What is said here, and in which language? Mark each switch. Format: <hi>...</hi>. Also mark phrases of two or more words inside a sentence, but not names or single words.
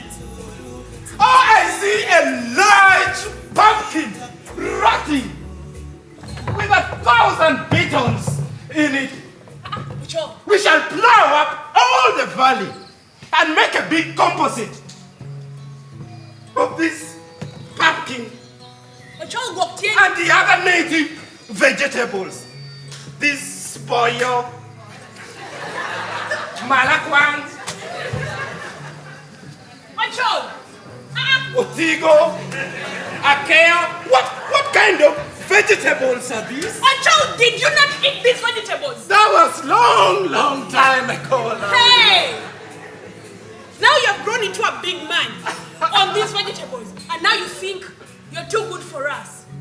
<en>Oh, I see a large pumpkin rotting with 1,000 bitons in it. We shall plow up all the valley and make a big composite of this pumpkin and the other native vegetables. This spoyo, malakwang, otigo, akea. What kind of vegetables are these? Ochol, did you not eat these vegetables? That was long time ago. Hey! Now you have grown into a big man on these vegetables, and now you think you're too good for us.</en>